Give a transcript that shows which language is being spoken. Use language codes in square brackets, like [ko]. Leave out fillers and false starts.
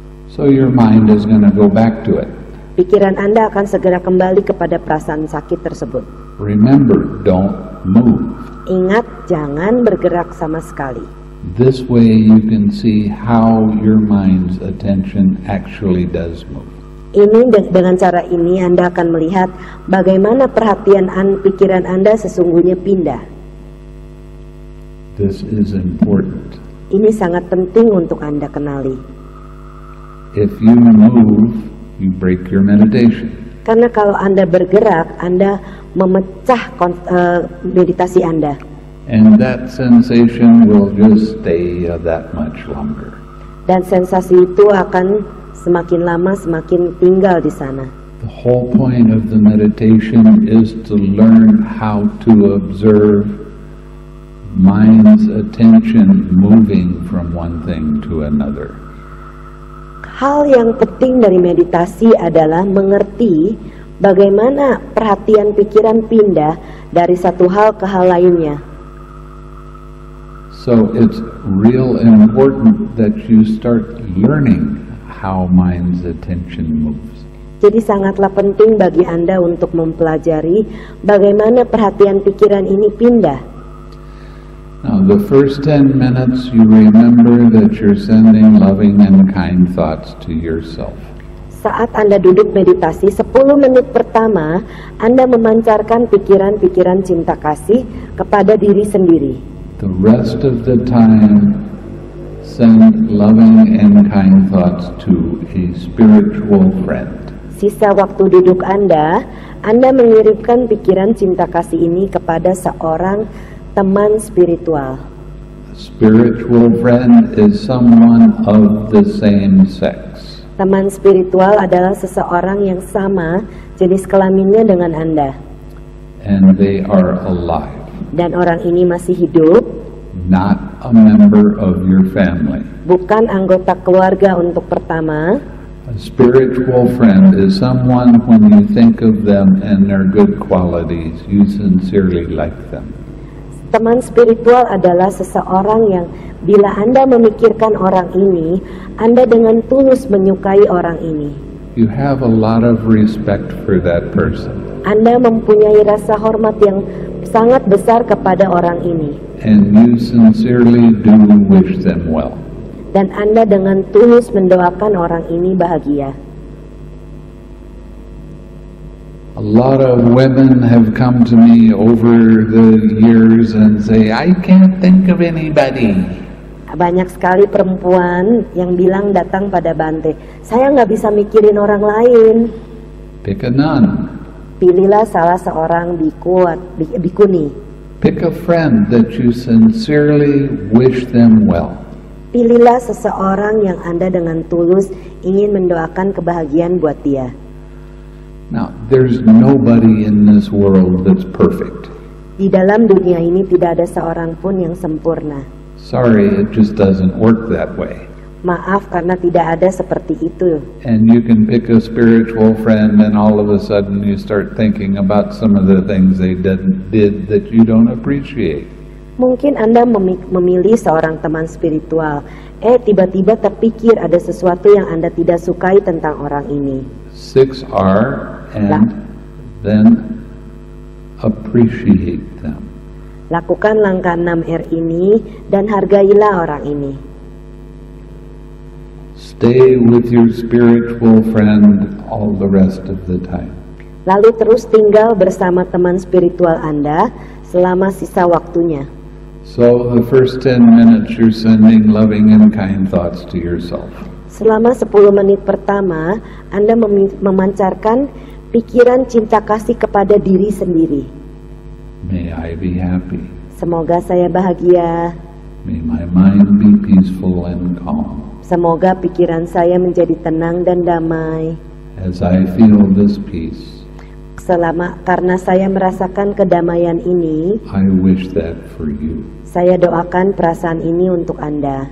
[en] So your mind is going to go back to it. [id] Pikiran Anda akan segera kembali kepada perasaan sakit tersebut. [en] Remember, don't move. [id] Ingat, jangan bergerak sama sekali. [en] This way you can see how your mind's attention actually does move. [id] Dengan cara ini Anda akan melihat bagaimana perhatian pikiran Anda sesungguhnya pindah. [en] This is important. [id] Ini sangat penting untuk Anda kenali. [en] If you move, you break your meditation. [id] Karena kalau Anda bergerak, Anda memecah meditasi Anda. [en] And that sensation will just stay that much longer. [id] Dan sensasi itu akan semakin lama semakin tinggal di sana. [en] The whole point of the meditation is to learn how to observe mind's attention moving from one thing to another. [id] Hal yang penting dari meditasi adalah mengerti bagaimana perhatian pikiran pindah dari satu hal ke hal lainnya. [en] So it's real important that you start learning how mind's attention moves. [id] Jadi sangatlah penting bagi Anda untuk mempelajari bagaimana perhatian pikiran ini pindah. [en] Now the first 10 minutes you remember that you're sending loving and kind thoughts to yourself. [id] Saat Anda duduk meditasi, 10 menit pertama Anda memancarkan pikiran-pikiran cinta kasih kepada diri sendiri. [en] The rest of the time, send loving and kind thoughts to a spiritual friend. [id] Sisa waktu duduk Anda mengirimkan pikiran cinta kasih ini kepada seorang teman spiritual. [en] A spiritual friend is someone of the same sex. [id] Teman spiritual adalah seseorang yang sama jenis kelaminnya dengan Anda. [en] And they are alive. [id] Dan orang ini masih hidup, [en] Not a member of your family. [id] bukan anggota keluarga untuk pertama. [en] A spiritual friend is someone when you think of them and their good qualities, you sincerely like them. [id] Teman spiritual adalah seseorang yang bila Anda memikirkan orang ini, Anda dengan tulus menyukai orang ini. [en] You have a lot of respect for that person. [id] Anda mempunyai rasa hormat yang sangat besar kepada orang ini. [en] And you sincerely do wish them well. [id] Dan Anda dengan tulus mendoakan orang ini bahagia. [en] A lot of women have come to me over the years and say, I can't think of anybody. [id] Banyak sekali perempuan yang bilang datang pada Bante, saya nggak bisa mikirin orang lain. [en] Pick a nun. [id] Pilihlah salah seorang bikuni. [en] Pick a friend that you sincerely wish them well. [id] Pilihlah seseorang yang Anda dengan tulus ingin mendoakan kebahagiaan buat dia. [en] Now, there's nobody in this world that's perfect. [id] Di dalam dunia ini tidak ada seorang pun yang sempurna. [en] Sorry, it just doesn't work that way. [id] Maaf karena tidak ada seperti itu. [en] And you can pick a spiritual friend and all of a sudden you start thinking about some of the things they did that you don't appreciate. [id] Mungkin Anda memilih seorang teman spiritual, tiba-tiba terpikir ada sesuatu yang Anda tidak sukai tentang orang ini. [en] 6R, and then appreciate them. [id] Lakukan langkah 6R ini dan hargailah orang ini. [en] Stay with your spiritual friend all the rest of the time. [id] Lalu terus tinggal bersama teman spiritual Anda selama sisa waktunya. [en] So the first 10 minutes you're sending loving and kind thoughts to yourself. [id] Selama 10 menit pertama, Anda memancarkan pikiran cinta kasih kepada diri sendiri. [en] May I be happy. [id] Semoga saya bahagia. [en] May my mind be peaceful and calm. [id] Semoga pikiran saya menjadi tenang dan damai. [en] As I feel this peace, [id] Karena saya merasakan kedamaian ini, [en] I wish that for you. [id] saya doakan perasaan ini untuk Anda.